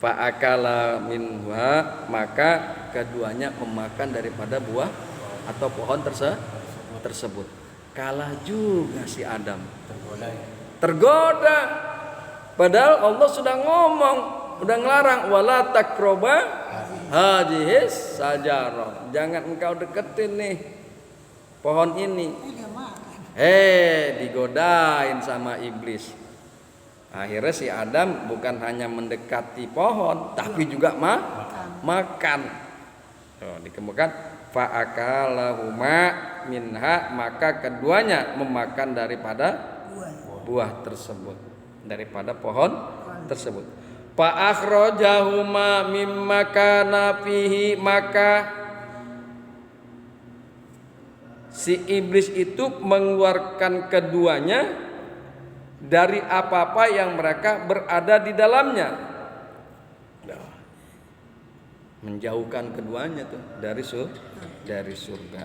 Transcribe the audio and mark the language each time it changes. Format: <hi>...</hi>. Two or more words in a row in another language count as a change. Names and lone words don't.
<ar>فأكلا منها,</ar> <id>maka keduanya memakan daripada buah atau pohon tersebut. Kalah juga si Adam. Tergoda ya. Tergoda. Padahal Allah sudah ngomong, udah ngelarang</id> <ar>ولا تقربا هذه الشجرة.</ar> <id>Jangan engkau deketin nih pohon ini. Digodain sama iblis. Akhirnya si Adam bukan hanya mendekati pohon, tapi juga makan. Dikemukakan</id> <ar>فأكلاهما منها,</ar> <id>maka keduanya memakan daripada buah tersebut, daripada pohon tersebut.</id> <ar>فأخرجهما مما كانا فيه,</ar> <id>maka si iblis itu mengeluarkan keduanya dari apa-apa yang mereka berada di dalamnya. Menjauhkan keduanya tuh dari surga.</id>